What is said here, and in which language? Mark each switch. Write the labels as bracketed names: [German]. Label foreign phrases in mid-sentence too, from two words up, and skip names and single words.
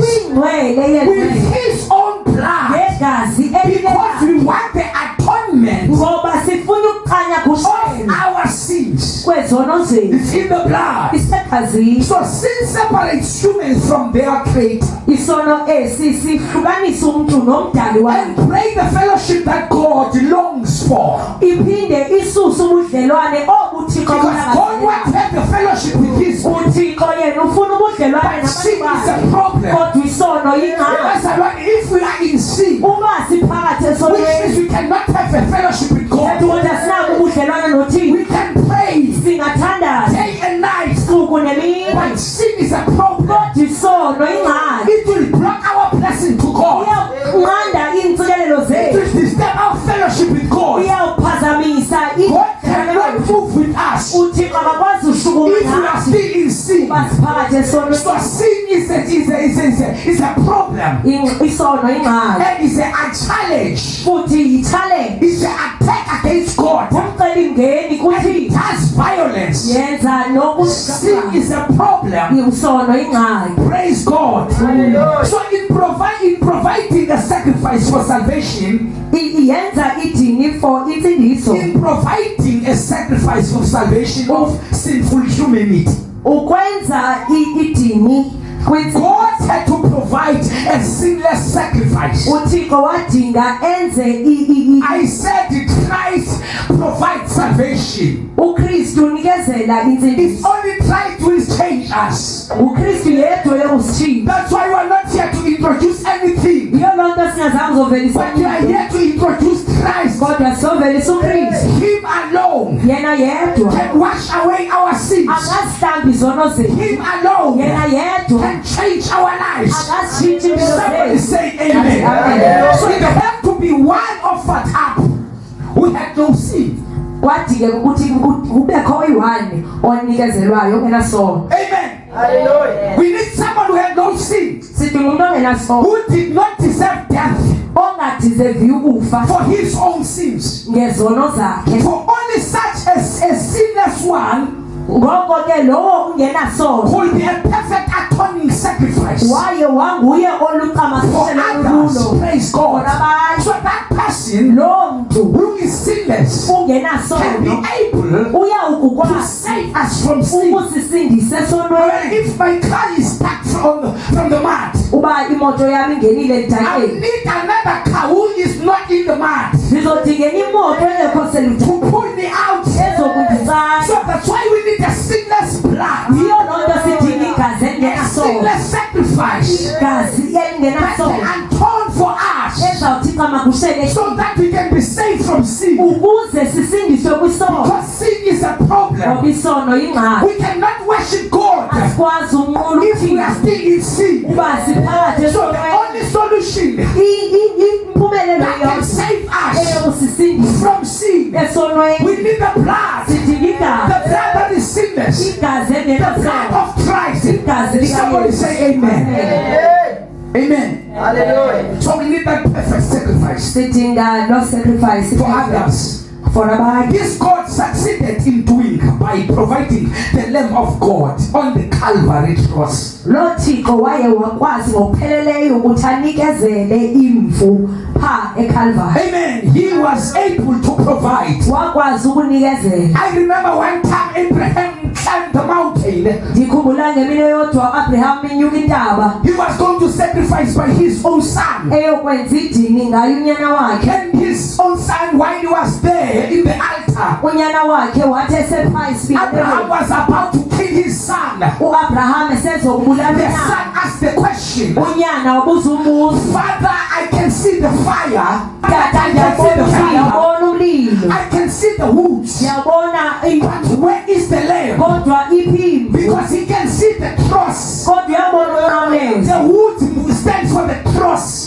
[Xhosa] kwingcwele [English] with [Xhosa] yengcwele [English] His own blood [Xhosa] ngegazi [English] because [Xhosa] elingenasono. [English] we want the atonement [Xhosa] Ngoba sifuna ukukhanya [English] of [Xhosa] kushela [English] our sins. [Xhosa] kwezono zethu. [English] It's in the blood. [Xhosa] Isegazini. [English] So sin separates humans from their Creator [Zulu] Isono esi sihlukanisa umuntu nomdali wakhe. [English] and break the fellowship that God longs for. [Xhosa] Iphinde isuse ubudlelwane obuThixo [English] Because God wants to have the fellowship with His people. [Xhosa] uThixo yena ufuna ubudlelwane [English] But sin [Xhosa] nabantu [English] is a [Xhosa] bakhe. [English] problem. [Xhosa] Kodwa isono yingxaki. [English] That's why if we are in sin, [Zulu] Uma siphakathi [English] which [Xhosa] esonweni [English] means we cannot have a fellowship with God. [Xhosa] ukuthi asinako ubudlelwane noThixo. [English] We can pray [Xhosa] Singathandaza [English] day and night, [Xhosa] usuku nemini. [English] but sin is a problem. [Xhosa] Kodwa isono yingxaki. [English] It will block our blessing to God. [Xhosa] Iyawunqanda iintsikelelo [English] It [Xhosa] zethu. [English] will disturb our fellowship with God. [Xhosa] Iyawuphazamisa [English] God cannot move with us [Xhosa] uThixo akakwazi ushukuma [English] if we are [Xhosa] nathi [English] still in sin. [Xhosa] uba siphakathi esonweni. [English] So sin is a problem [Xhosa] Isono ingxaki [English] and it's a challenge. [Xhosa] futhi yi-challenge. [English] It's an attack against God. [Xhosa] Umcelimngeni [English] It [Xhosa] kuthi [English] has violence. [Xhosa] yenza [English] Sin is a problem. [Xhosa] isono ingxaki. [English] Praise God. So in providing a sacrifice for salvation, [Xhosa] Yenza idini for insindiso. [English] in providing a sacrifice for salvation of sinful humanity, [Xhosa] Ukwenza idini kwinsindiso. [English] God had to provide a sinless sacrifice. [Xhosa] uThixo wadinga enze [English] I said it, Christ provides salvation. [Xhosa] uKristu unikezela [English] It's [Xhosa] insindiso. [English] only trying to change us. [Xhosa] uKristu yedwa uyakusitshintsha. [English] That's why we are not here to introduce anything, [Xhosa] Yiyo lonto singazange uzovelisa [English] but we are here to introduce Christ. [Xhosa] kodwa sizovelisa uKristu. [English] Him alone [Xhosa] Yena yedwa [English] can wash away our sins. [Xhosa] akazihlamba izono zethu. [English] Him alone [Xhosa] Yena yedwa [English] can change our lives. [Xhosa] akazitshintsha impilo [English] Somebody [Xhosa] zethu. [English] say amen. Amen. So there had to be one offered up who had no sin. [Zulu] Kwadingeka ukuthi kubekho oyi-one onikezelwayo ongenasono. [English] Amen. Hallelujah. We need someone who had no sin, [Zulu] Sidinga umuntu ongenasono [English] who did not deserve death [Zulu] ongadeservi ukufa [English] for his own sins. [Xhosa] ngezono zakhe. [English] For only such as a sinless one [Xhosa] Ngoko ke lowo ungenasono [English] will be a perfect atoning sacrifice [Xhosa] waye wanguye [English] for [Xhosa] oluqamasisela [English] others. [Xhosa] ululo. [English] Praise God. [Xhosa] Abanye [English] So that person [Xhosa] lo mntu [English] who is sinless can be [Xhosa] ungenasono [English] able to [Xhosa] uyawukukwazi [English] save us from sin. [Xhosa] ukusisindisa [English] Well, [Xhosa] esonweni. [English] if my car is stuck from the mud, [Xhosa] Uba imoto yami ingenile [English] I [Xhosa] edakeni, [English] need another car who is not in the mud [Zulu] ngizodinga imoto engekho seludakeni [English] to pull me out. [Xhosa] ezokunditsala. [English] So that's why we need a sinless blood, [Xhosa] Yiyo lonto sidinga igazi [English] a [Xhosa] elingenasono. [English] sinless sacrifice [Xhosa] Igazi [English] that [Xhosa] elingenasono [English] can atone for us [Xhosa] ezawuthi camakushele [English] so that we can be saved from sin. [Xhosa] ukuze sisindiswe kwisono. [English] Because sin is a problem. [Xhosa] Ngoba isono yingxaki. [English] We cannot worship God [Xhosa] Asikwazi unqula [English] if we are [Xhosa] uThixo [English] still in sin. [Xhosa] uba siphakathi [English] So the [Xhosa] esonweni. [English] only solution [Xhosa] Impilo impumelelo [English] that can [Xhosa] yonke [English] save us [Xhosa] eyokusisindisa [English] from sin. [Xhosa] esonweni. [English] We need the blood. [Xhosa] Sidinga [English] The blood that is sinless. [Xhosa] igazi [English] The blood [Xhosa] engenasono. [English] of Christ. [Xhosa] Igazi [English] Somebody [Xhosa] likaYesu. [English] say amen. Amen. Hallelujah. So we need that perfect sacrifice [Xhosa] Sidinga no sacrifice [English] for others. for abanye. This God succeeded in doing by providing the Lamb of God on the Calvary cross. [Xhosa] Lo Thixo waye wakwazi ngokupheleleyo ukuthi anikezele imvu pha eCalvary. [English] Amen. He was able to provide. [Xhosa] Wakwazi ukunikezela. [English] I remember one time Abraham climbed the mountain. [Zulu] Ngikhumbula ngemini eyodwa Abraham inyuka intaba [English] He was going to sacrifice by his own son. [Xhosa] eyokwenza idini ngayo unyana wakhe. [English] And his own son, while he was there in the altar, [Xhosa] Unyana wakhe wathi esephansi [English] Abraham was about to kill his son. [Xhosa] uAbraham esezokubulala [English] The [Xhosa] unyana. [English] son asked the question, [Xhosa] Unyana wabuza umuzi. [English] Father, I can see the fire. [Xhosa] Tata [English] I can see the fire. [Zulu] ngiyabona umlilo. [English] I can see the woods. [Zulu] Ngiyabona [English] But where is the lamb? [Xhosa] kodwa iphimbo. [English] Because he can see the cross. [Xhosa] Kodwa uyabona umlenze. [English] The wood stands for the cross.